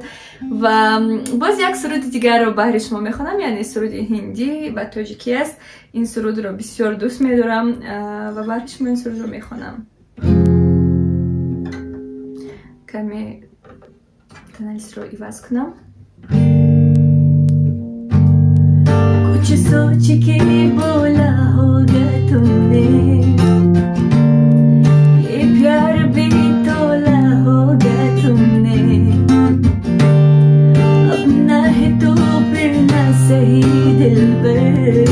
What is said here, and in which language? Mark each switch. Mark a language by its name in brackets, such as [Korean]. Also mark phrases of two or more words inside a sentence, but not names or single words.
[Persian] و باز یک سرود دیگر رو برای شما میخونم، یعنی سرود هندی و تاجیکی است. این سرود رو بسیار دوست میدارم و برای شما این سرود رو میخونم. کمی تنیس رو عوض کنم. [Hindi] कुछ सोच के बोला होगा तुमने, ये प्यार भी तोला होगा तुमने, अब ना है तो फिर ना सही दिलबर,